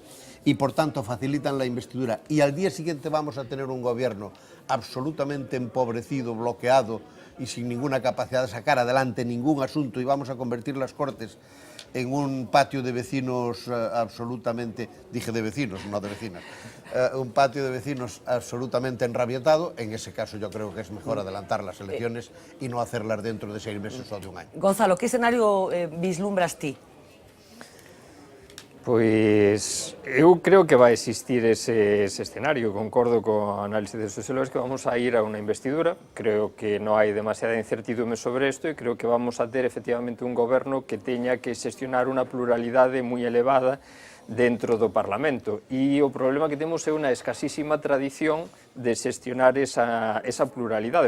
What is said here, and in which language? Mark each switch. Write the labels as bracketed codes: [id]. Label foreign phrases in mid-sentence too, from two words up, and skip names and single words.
[es] Y por tanto facilitan la investidura, y al día siguiente vamos a tener un gobierno absolutamente empobrecido, bloqueado y sin ninguna capacidad de sacar adelante ningún asunto, y vamos a convertir las Cortes en un patio de vecinos absolutamente, dije de vecinos, no de vecinas, un patio de vecinos absolutamente enrabietado. En ese caso yo creo que es mejor adelantar las elecciones y no hacerlas dentro de 6 meses o de un año. [gl] Gonzalo, que escenario vislumbras ti? Pois eu creo que vai existir ese escenario, concordo co análise de sociólogos que vamos a ir a unha investidura, creo que non hai demasiada incertidumbre sobre isto e creo que vamos a ter efectivamente un goberno que teña que xestionar unha pluralidade moi elevada dentro do Parlamento e o problema que temos é unha escasísima tradición de xestionar esa pluralidade.